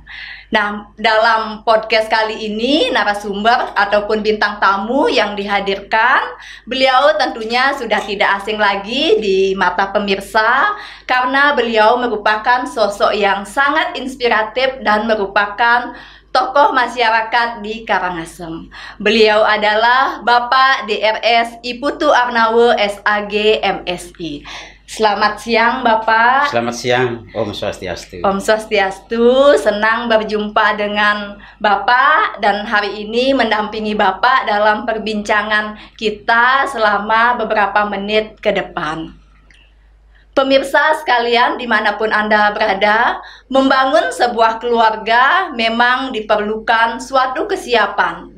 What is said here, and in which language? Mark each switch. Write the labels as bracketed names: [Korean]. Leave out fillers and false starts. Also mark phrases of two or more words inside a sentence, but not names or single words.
[Indonesian] Nah, dalam podcast kali ini narasumber ataupun bintang tamu yang dihadirkan, beliau tentunya sudah tidak asing lagi di mata pemirsa karena beliau merupakan sosok yang sangat inspiratif dan merupakan tokoh masyarakat di Karangasem. Beliau adalah Bapak DRS Iputu Arnawo SAG MSI. Selamat siang Bapak. Selamat siang, Om Swastiastu. Om Swastiastu, senang berjumpa dengan Bapak dan hari ini mendampingi Bapak dalam perbincangan kita selama beberapa menit ke depan. Pemirsa sekalian dimanapun Anda berada, membangun sebuah keluarga memang diperlukan suatu kesiapan.